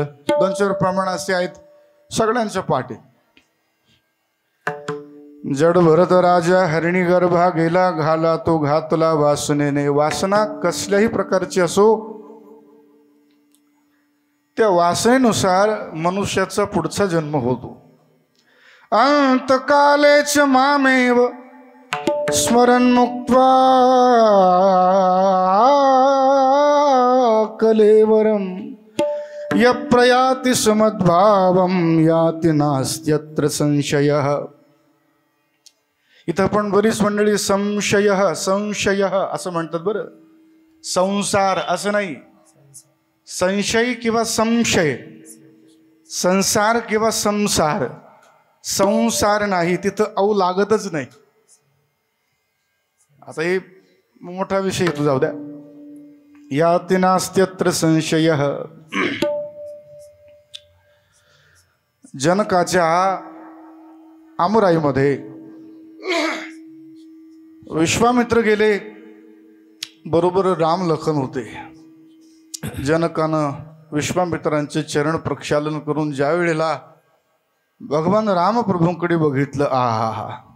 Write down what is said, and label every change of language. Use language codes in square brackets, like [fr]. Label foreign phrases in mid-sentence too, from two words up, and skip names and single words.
[mr] 2-4 प्रमाण असे आहेत, सगळ्यांच्या पाठी। जड भरत राजा हरिणी गर्भा गेला, घाला तो घातला वासनेने। वासना कसल्याही प्रकारची असो, त्या वासनेनुसार मनुष्याचा पुढचा जन्म होतो। [sa] अंतकालेच मामेव स्मरण मुक्त्वा कलेवरम, यप्रयाति समद्भावम याति नास्त्यत्र संशयः। [mr] इथं पण बरीच मंडळी संशय संशय असं म्हणतात बरं, संसार असं नाही, संशय किंवा संशय, संसार किंवा संसार, संसार नाही, तिथं औ लागतच नाही। आता हे मोठा विषय तू जाऊ द्या। [sa] याति नास्त्यत्र संशयः। [mr] जनकाच्या आमुराईमध्ये विश्वामित्र गेले, बरोबर राम लखन होते। जनकानं विश्वामित्रांचे चरण प्रक्षालन करून ज्या वेळेला भगवान रामप्रभूंकडे बघितलं, आहा,